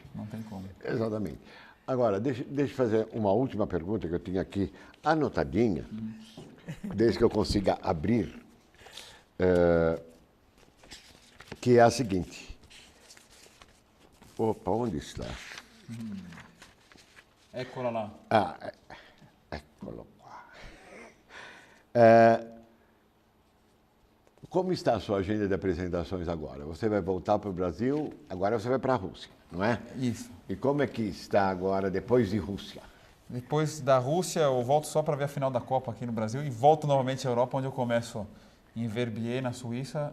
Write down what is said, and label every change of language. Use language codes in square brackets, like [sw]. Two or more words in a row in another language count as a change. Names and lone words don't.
[pt] Não tem como. Exatamente. Agora, deixa eu fazer uma última pergunta que eu tinha aqui anotadinha, desde que eu consiga abrir, que é a seguinte. Opa, onde está? [it] Eccola lá. Eccolo qua. [pt] Como está a sua agenda de apresentações agora? Você vai voltar para o Brasil, agora você vai para a Rússia, não é? Isso. E como é que está agora, depois de Rússia? Depois da Rússia, eu volto só para ver a final da Copa aqui no Brasil e volto novamente à Europa, onde eu começo em Verbier, na Suíça.